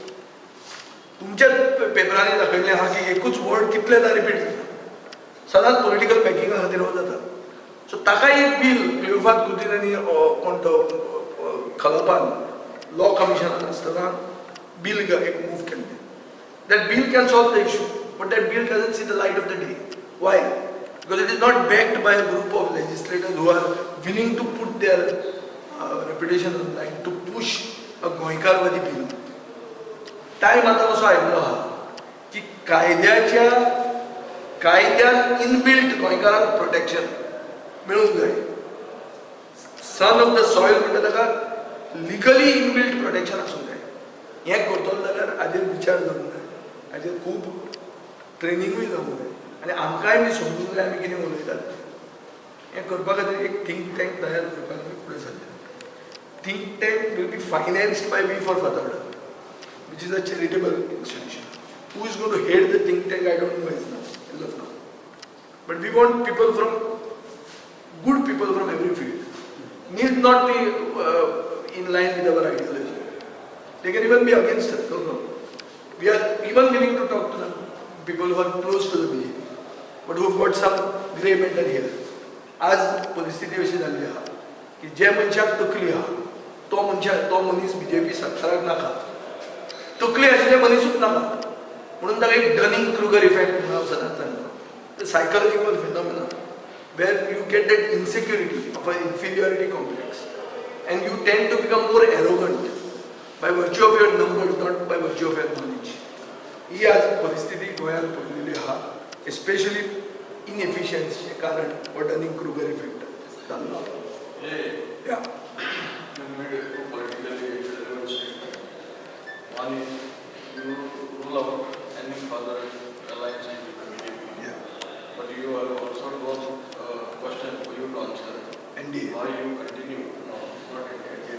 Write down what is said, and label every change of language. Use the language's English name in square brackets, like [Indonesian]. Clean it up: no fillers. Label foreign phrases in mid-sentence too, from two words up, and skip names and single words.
[Konkani] तुमच्याच पेपरांनी दाखयल्लें आहा की एकूच वर्ड कितलेंदा रिपीट जाता, सदांच [English] political backing [Konkani] खातीर हो जाता. सो ताकाय एक बील क्लियोफात कुदिनांनी कोण तो खलपान [English] law commission [Konkani] आसतना बील एक मूव केल्लें. [English] That bill can solve the issue but that bill doesn't see the light of the day. Why? Because it is not backed by a group of legislators who are willing to put their reputation on line to push a गोंयकारवादी bill. [Konkani] टायम आतां असो आयिल्लो आहा की कायद्यान इनबिल्ट गोंयकारांक प्रोटेक्शन मेळूंक जाय. [English] son of the soil [Konkani] म्हणटा ताका [English] legally inbuilt protection [Konkani] आसूंक जाय. हें करतलो जाल्यार हाजेर विचार जावंक जाय, हाजेर खूब ट्रेनिंगूय जावंक जाय आनी आमकांय बी समजूंक जाय आमी कितें उलयतात. हें करपा खातीर एक [English] think tank [Konkani] तयार करपाक आमी फुडें सरले. [English] think tank will be financed by We for Fatorda which is a charitable institution. Who is going to head the think tank? I don't know as of now. But we want people good people from every field. Need not be in line with our ideology. They can even be against us. No. We are even willing to talk to them, people who are close to the BJP, but who have got some grey matter here. [Konkani] आज परिस्थिती अशी जाल्ली आहा की जे मनशाक तकली आहा तो मनीस BJP सरकाराक नाका, तकली आशिल्ले मनीसूच नाका. म्हणून ताका एक [English] Dunning Kruger effect [Konkani] म्हणून हांव सदांच सांगता. [English] psychological phenomena where you get that insecurity of an inferiority complex and you tend to become more arrogant by virtue of your numbers, not by virtue of your knowledge. [Konkani] ही आज परिस्थिती गोंयांत पडलेली आहा, एस्पेशली इनएफिशियन्सीचे कारण हो [English] Dunning Kruger effect [Konkani] जाल्लो. [English] One is you rule out any further alliance with the BJP. Yeah. But you have also got a question for you to answer. NDA. Why you continue? No, not NDA.